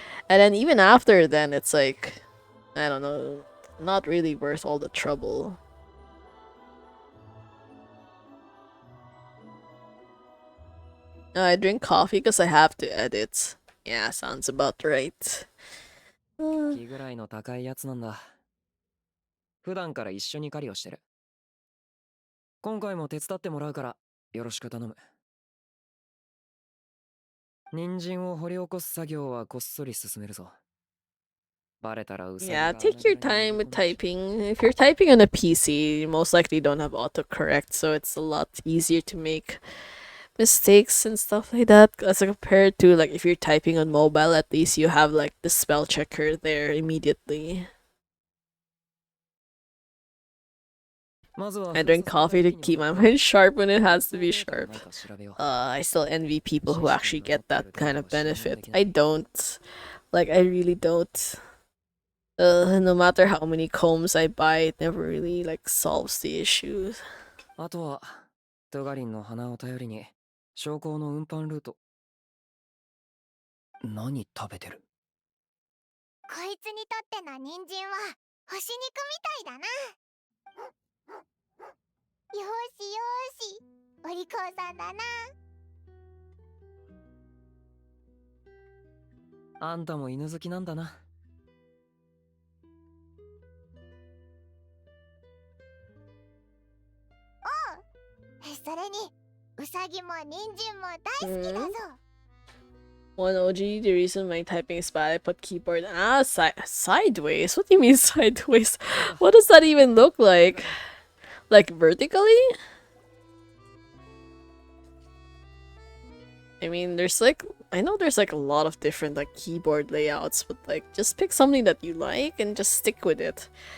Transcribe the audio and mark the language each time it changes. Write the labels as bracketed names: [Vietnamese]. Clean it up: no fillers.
[English] And then even after then it's like, I don't know, not really worth all the trouble. I drink coffee because I have to edit. Yeah, sounds about right. [Japanese] 気ぐらいの高いやつなんだ。普段から一緒に狩りをしてる。今回も手伝ってもらうからよろしく頼む。人参を掘り起こす作業はこっそり進めるぞ。バレたらウサギが [English] Yeah, take your time with typing. If you're typing on a PC, you most likely don't have autocorrect, so it's a lot easier to make mistakes and stuff like that as compared to like if you're typing on mobile, at least you have like the spell checker there immediately. I drink coffee to keep my mind sharp when it has to be sharp. I still envy people who actually get that kind of benefit. I don't. Like, I really don't. No matter how many combs I buy, it never really like solves the issue. [Japanese] あとはトガリンの鼻を頼りに証拠の運搬ルート。何食べてる？こいつにとっての人参は干し肉みたいだな。よーしよーし、お利口さんだな。あんたも犬好きなんだな。それに、ウサギも人参も大好きだぞ。 [English] One OG, the reason my typing is bad, I put keyboard sideways. What do you mean sideways? What does that even look like? Like vertically? I mean, there's like, I know there's like a lot of different like keyboard layouts, but like just pick something that you like and just stick with it.